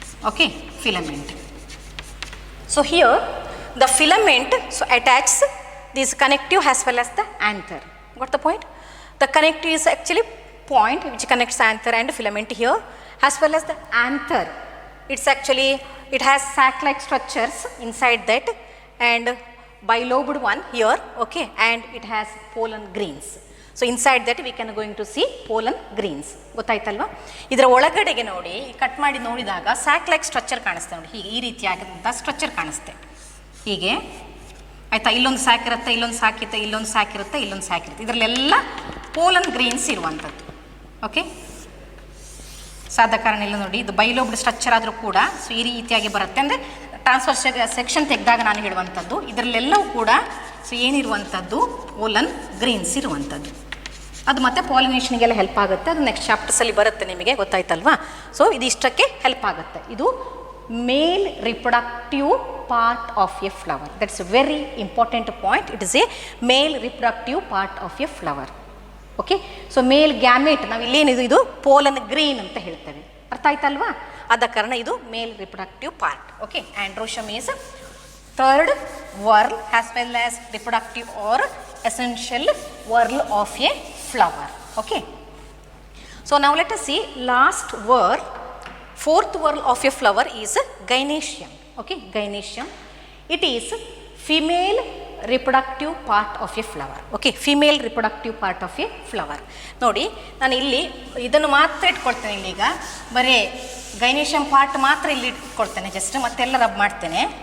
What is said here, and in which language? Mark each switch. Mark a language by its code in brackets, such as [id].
[en] Okay, filament. So here the filament so attaches this connective as well as the anther. Got the point? The connective is actually point which connects anther and filament here, as well as the anther. It's actually, it has sac-like structures inside that and bilobed one here, okay, and it has pollen grains. So inside that we can going to see pollen grains. [kn] ಗೊತ್ತಾಯ್ತಲ್ವಾ? ಇದರ ಒಳಗಡೆಗೆ ನೋಡಿ, cut ಮಾಡಿ ನೋಡಿದಾಗ sack like structure ಕಾಣಿಸ್ತೆ ನೋಡಿ, ಹೀಗೆ ಈ ರೀತಿಯಾದಂಥ structure ಕಾಣಿಸ್ತೆ ಹೀಗೆ, ಆಯಿತಾ. ಇಲ್ಲೊಂದು ಸ್ಯಾಕ್ ಇರುತ್ತೆ, ಇಲ್ಲೊಂದು ಸ್ಯಾಕ್ ಇರುತ್ತೆ, ಇಲ್ಲೊಂದು ಸ್ಯಾಕ್ ಇರುತ್ತೆ, ಇಲ್ಲೊಂದು ಸ್ಯಾಕ್ ಇರುತ್ತೆ. ಇದರಲ್ಲೆಲ್ಲ ಪೋಲನ್ ಗ್ರೀನ್ಸ್ ಇರುವಂಥದ್ದು. ಓಕೆ, ಸೊ ಆದ ಕಾರಣ ಇಲ್ಲ ನೋಡಿ, ಇದು ಬೈಲೋಬ್ಡ್ ಸ್ಟ್ರಕ್ಚರ್ ಆದರೂ ಕೂಡ ಸೊ ಈ ರೀತಿಯಾಗಿ ಬರುತ್ತೆ. ಅಂದರೆ ಟ್ರಾನ್ಸ್ಫರ್ ಸೆಕ್ಷನ್ ತೆಗೆದಾಗ ನಾನು ಹೇಳುವಂಥದ್ದು ಇದರಲ್ಲೆಲ್ಲವೂ ಕೂಡ ಸೊ ಏನಿರುವಂಥದ್ದು, ಪೋಲನ್ ಗ್ರೀನ್ಸ್ ಇರುವಂಥದ್ದು. ಅದು ಮತ್ತೆ ಪಾಲಿನೇಷನ್ಗೆಲ್ಲ ಹೆಲ್ಪ್ ಆಗುತ್ತೆ. ಅದು ನೆಕ್ಸ್ಟ್ ಚಾಪ್ಟರ್ಸಲ್ಲಿ ಬರುತ್ತೆ ನಿಮಗೆ, ಗೊತ್ತಾಯ್ತಲ್ವಾ? [en] so [kn] ಇದಿಷ್ಟಕ್ಕೆ ಹೆಲ್ಪ್ ಆಗುತ್ತೆ. ಇದು [en] Male reproductive part of a flower. That's a very important point. It is a male reproductive part of a flower. [kn] Okay, so mail gamete ನಾವು ಇಲ್ಲೇನಿದು, ಇದು ಪೋಲನ್ ಗ್ರೀನ್ ಅಂತ ಹೇಳ್ತೇವೆ. ಅರ್ಥ ಆಯ್ತಲ್ವಾ? ಆದ ಕಾರಣ ಇದು male reproductive part. [en] Okay, androecium is third whorl as well as reproductive or essential whorl of a flower. Okay, so now let us see last whorl. Fourth whorl of a flower is gynoecium. Okay, gynoecium, it is female reproductive part of a flower. Okay, female reproductive part of a flower. [kn] ನೋಡಿ ನಾನು ಇಲ್ಲಿ ಇದನ್ನು ಮಾತ್ರ ಇಟ್ಕೊಳ್ತೇನೆ. ಇಲ್ಲಿಗ ಬರೀ ಗೈನೇಶಿಯಂ part ಮಾತ್ರ ಇಲ್ಲಿ ಇಟ್ಕೊಳ್ತೇನೆ, just ಮತ್ತೆಲ್ಲ rub ಮಾಡ್ತೇನೆ.